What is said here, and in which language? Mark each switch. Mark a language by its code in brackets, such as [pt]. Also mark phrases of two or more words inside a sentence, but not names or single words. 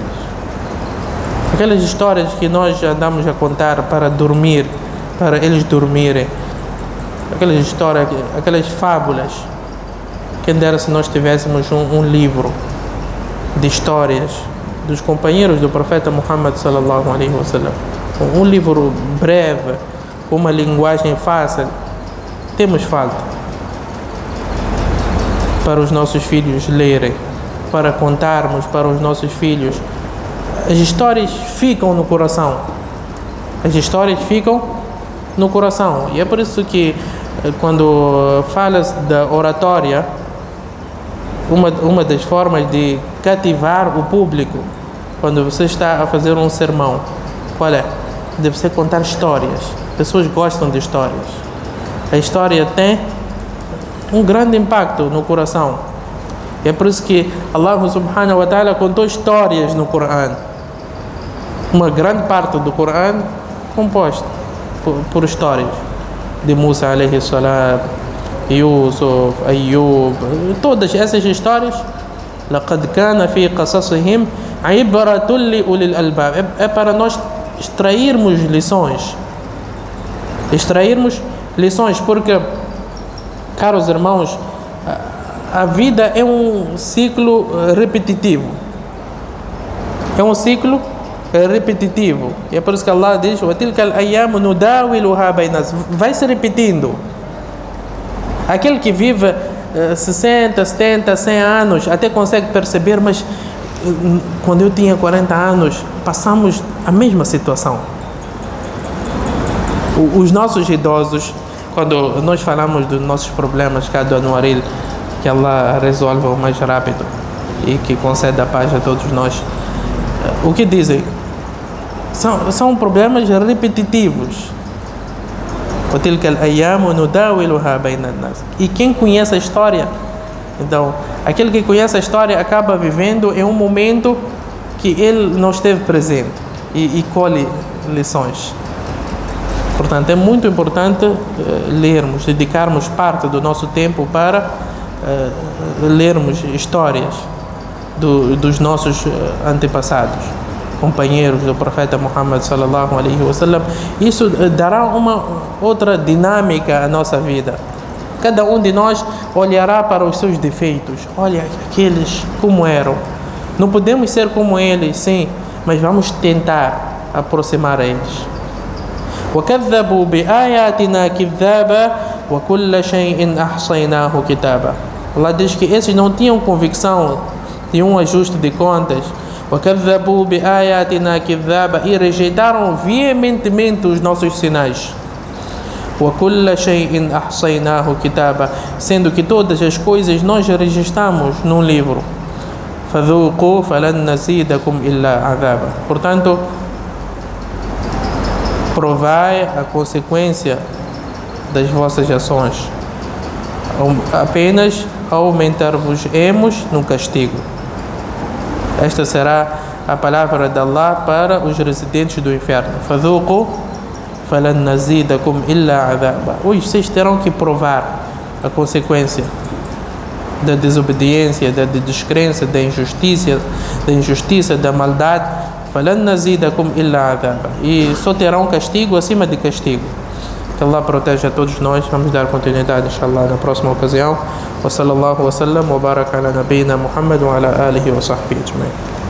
[pt] Aquelas histórias que nós andamos a contar para dormir, para eles dormirem. Aquelas histórias, aquelas fábulas. Quem dera se nós tivéssemos um livro de histórias dos companheiros do profeta Muhammad [ar] صلى الله عليه وسلم. [pt] Um livro breve, com uma linguagem fácil. Temos falta para os nossos filhos lerem, para contarmos para os nossos filhos. As histórias ficam no coração. As histórias ficam no coração. E é por isso que quando falas da oratória, uma das formas de cativar o público, quando você está a fazer um sermão, qual é? Deve ser contar histórias. Pessoas gostam de histórias. A história tem um grande impacto no coração. E é por isso que Allah [ar] سبحانه وتعالى [pt] contou histórias no Coran. Uma grande parte do Coran composta por histórias de Musa [ar] عليه السلام, [pt] Yusuf, Ayyub, todas essas histórias. [ar] لقد كان في قصصهم عبرة لأولي الألباب. [pt] É para nós extrairmos lições, porque, caros irmãos, a vida é um ciclo repetitivo. E é por isso que Allah diz: [ar] وَتِلْكَ الْأَيَّامُ نُدَاوِلُهَا بَيْنَ النَّاسِ. [pt] Vai se repetindo. Aquele que vive 60, 70, 100 anos até consegue perceber, mas quando eu tinha 40 anos passamos a mesma situação. Os nossos idosos, quando nós falamos dos nossos problemas cá do Anuaril, que Allah resolva o mais rápido e que conceda a paz a todos nós, o que dizem? São problemas repetitivos. [ar] وَتِلْكَ الْأَيَّامُ نُدَاوِلُهَا بَيْنَ النَّاسِ. [pt] E quem conhece a história, então, aquele que conhece a história acaba vivendo em um momento que ele não esteve presente e colhe lições. Portanto, é muito importante lermos, dedicarmos parte do nosso tempo para lermos histórias dos nossos antepassados, companheiros do profeta Muhammad [ar] صلى الله عليه وسلم. [pt] Isso dará uma outra dinâmica à nossa vida. Cada um de nós olhará para os seus defeitos. Olha aqueles como eram. Não podemos ser como eles, sim, mas vamos tentar aproximar a eles. [ar] وَكَذَّبُوا بِآيَاتِنَا كِذَّابًا وَكُلَّ شَيْءٍ أَحْصَيْنَاهُ كِتَابًا. [pt] Allah diz que esses não tinham convicção de um ajuste de contas. [ar] وَكَذَّبُوا بِآيَاتِنَا كِذَّابًا. [pt] E rejeitaram veementemente os nossos sinais. [ar] وَكُلَّ شَيْءٍ أَحْصَيْنَاهُ كِتَابًا. [pt] Sendo que todas as coisas nós registramos num livro. [ar] فَذُوقُوا فَلَنْ نَزِيدَكُمْ إِلَّا عَذَابًا. [pt] Portanto, provai a consequência das vossas ações. Apenas aumentar-vos-emos no castigo. Esta será a palavra de Allah para os residentes do inferno. [ar] فَذُوقُوا فَلَنْ نَزِيدَكُمْ إِلَّا عَذَابًا. [pt] Vocês terão que provar a consequência da desobediência, da descrença, da injustiça, da maldade. [ar] فَلَنْ نَزِيدَكُمْ إِلَّا عَذَابًا. [pt] E só terão castigo acima de castigo. Que Allah proteja a todos nós. Vamos dar continuidade, inshallah, na próxima ocasião. [ar] وصلى الله وسلم وبارك على نبينا محمد وعلى آله وصحبه أجمعين.